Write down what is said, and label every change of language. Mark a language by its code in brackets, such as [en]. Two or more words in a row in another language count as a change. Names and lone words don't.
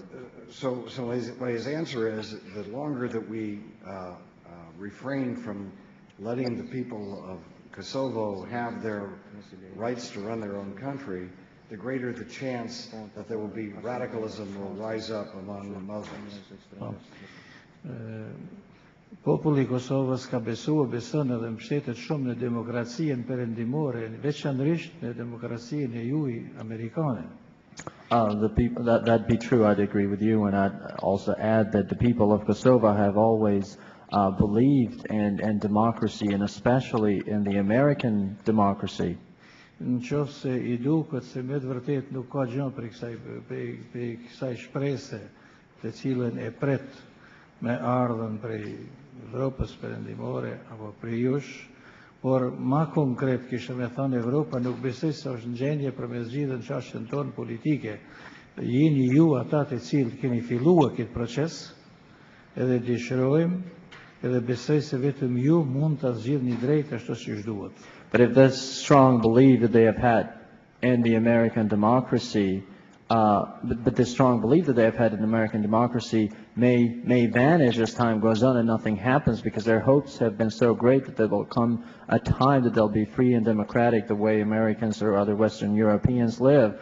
[en] So his answer is that the longer that we refrain from letting the people of Kosovo have their rights to run their own country, the greater the chance that there will be radicalism will rise up among the Muslims. [sq] Populli I Kosovës ka beson edhe mbështetet shumë në demokracinë perëndimore, veçanërisht në demokracinë e juaj amerikane. [en] The people that be true, I'd agree with you, and I'd also add that the people of Kosovo have always believed in democracy, and especially in the American democracy. [sq] Në qoftë se I duket se me të vërtet nuk ka gjë për kësaj shprese të cilën e pret me ardhen prej Evropës perëndimore apo prej jush, por ma konkret kisha me thënë Evropa nuk besoj se është në gjendje për me zgjidhur çështjen tonë politike. Jeni ju ata të cilët keni filluar këtë proces, edhe dëshirojmë, edhe besoj se vetëm ju mund ta zgjidhni drejt ashtu siç duhet. [en] But if this strong belief that they have had in the American democracy, but this strong belief that they have had in American democracy may vanish as time goes on and nothing happens, because their hopes have been so great that there will come a time that they'll be free and democratic the way Americans or other Western Europeans live.